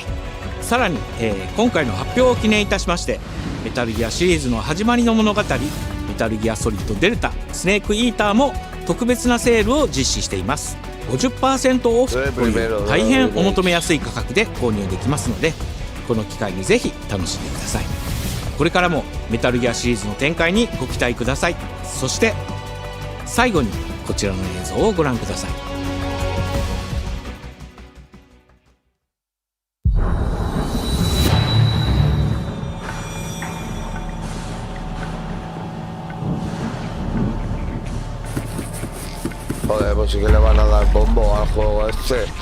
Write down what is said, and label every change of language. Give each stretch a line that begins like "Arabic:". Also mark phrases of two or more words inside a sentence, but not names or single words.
Japanese: さらに、今回の発表を記念いたしましてメタルギアシリーズの始まりの物語メタルギアソリッドデルタスネークイーターも特別なセールを実施しています。 50% オフという大変お求めやすい価格で購入できますので、この機会にぜひ楽しんでください。これからもメタルギアシリーズの展開にご期待ください。そして最後にこちらの映像をご覧ください。
Spanish: Joder, pues sí que le van a dar bombo al juego este.